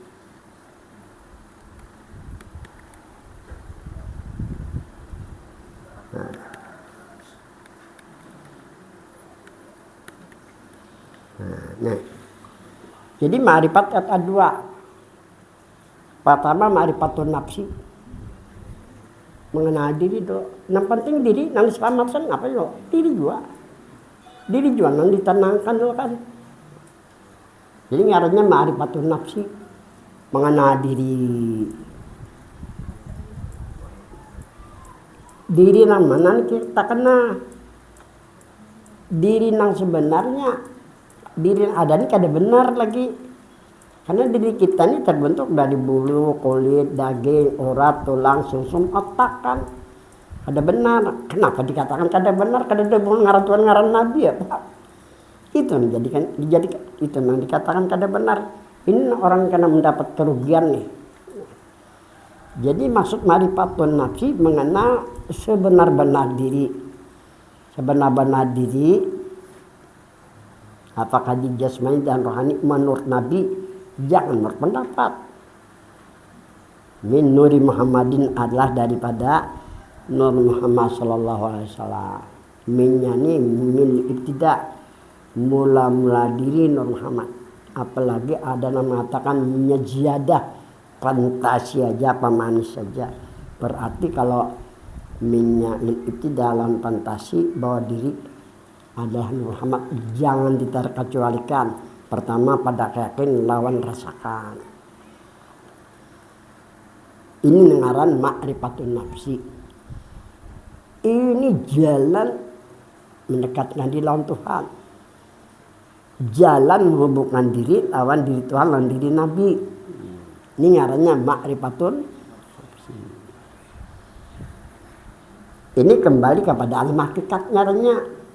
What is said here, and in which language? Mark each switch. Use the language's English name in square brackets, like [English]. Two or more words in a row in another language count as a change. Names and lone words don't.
[Indonesian] Nah, jadi ma'rifat ada dua. Pertama [Arabic] معرفة النفس, [Indonesian] mengenal diri do. Yang penting diri, nang diselamatkan apa yo? Diri juga nang ditenangkan dulu kan. Jadi ngarannya [Arabic] معرفة النفس, [Indonesian] mengenal diri. Diri nang mana kita kena? Diri nang sebenarnya. Diri yang ada ini kada benar lagi karena diri kita ini terbentuk dari bulu, kulit, daging, urat, tulang, sumsum, otak kan kada benar. Kenapa dikatakan kada benar? Kada ada ngaran Tuhan ngaran Nabi ya Pak. Itu dijadikan itu yang dikatakan kada benar. Ini orang kena mendapat kerugian nih. Jadi maksud [Arabic] معرفة النفس [Indonesian] mengenal sebenar-benar diri. Sebenar-benar diri apakah di jasmani dan rohani menurut Nabi, jangan menurut pendapat. [Arabic] من نور محمد [Indonesian] adalah daripada Nur Muhammad [Arabic] صلى الله عليه وسلم. [Indonesian] Minnya ni [Arabic] من ابتداء, [Indonesian] mula-mula diri Nur Muhammad. Apalagi ada yang mengatakan minnya ziyadah, fantasi aja, pemanis saja. Berarti kalau minnya ibtida dalam fantasi bahwa diri adalah Muhammad, jangan diterkecualikan. Pertama pada yakin lawan rasakan. Ini ngaran [Arabic] معرفة النفس. [Indonesian] Ini jalan mendekatkan diri lawan Tuhan. Jalan menghubungkan diri lawan diri Tuhan lawan diri Nabi. Ini ngarannya [Arabic] معرفة النفس. [Indonesian] Ini kembali kepada alam hakikat ngarannya.